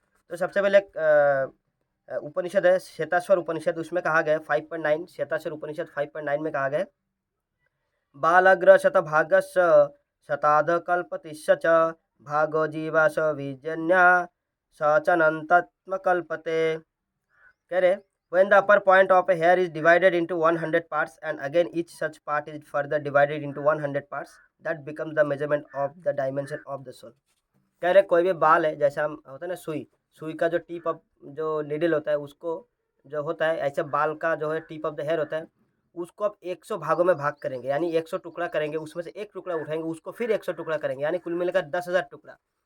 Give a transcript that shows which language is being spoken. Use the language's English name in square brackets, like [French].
[Hindi] तो सबसे पहले एक उपनिषद है श्वेताश्वर उपनिषद, उसमें कहा गया है 5.9 श्वेताश्वर उपनिषद 5.9 में कहा गया है, [Sanskrit] बालाग्रशतभागस्य शताधकल्पतिश्च च भागो जीवाश विजन्या स च नन्तात्मकल्पते। [Hindi] कह रहे [English] when the upper point of a hair is divided into 100 parts and again each such part is further divided into 100 parts, that becomes the measurement of the dimension of the soul। [Hindi] कह रहे कोई भी बाल है, जैसे हम होता है ना सुई, सुई का जो टिप ऑफ जो निडल होता है उसको जो होता है, ऐसे बाल का जो है [English] tip of the hair [Hindi] होता है, उसको आप 100 भागों में भाग करेंगे, यानी 100 टुकड़ा करेंगे, उसमें से एक टुकड़ा उठाएंगे, उसको फिर 100 टुकड़ा करेंगे, यानी कुल मिलाकर 10,000 टुकड़ा।